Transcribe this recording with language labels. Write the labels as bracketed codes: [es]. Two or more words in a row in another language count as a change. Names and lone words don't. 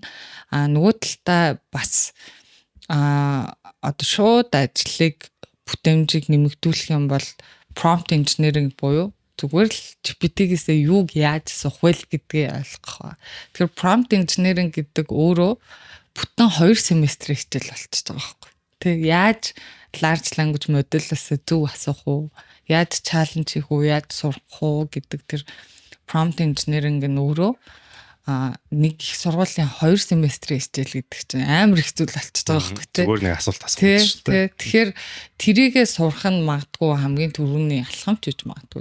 [mn] Нөгөө талдаа бас одоо шууд ажлыг бүтээмжийг нэмэгдүүлэх юм бол [en] prompt engineering [mn] буюу зүгээр л GPT-гээс юуг яаж асуух вэ гэдгийг ойлгох ба. Тэгэхээр [en] prompt engineering [mn] гэдэг өөрөө бүтэн 2 семестрийн хичээл болчихж байгаа байхгүй. Тэг яаж [en] large language model- [mn] аас зөв асуух уу? Яаж challenge хийх үү? Яаж сурах уу гэдэг тэр [en] prompt engineering [mn] нь өөрөө нэг их сургуулийн 2 семестрийн хичээл гэдэг чинь амар их зүйл болчихж байгаа байхгүй тий. Зүгээр нэг асуулт асууж шүү дээ. Тэгэхээр тэрийгээ сурах нь магадгүй хамгийн түрүүний алхамч гэж магадгүй.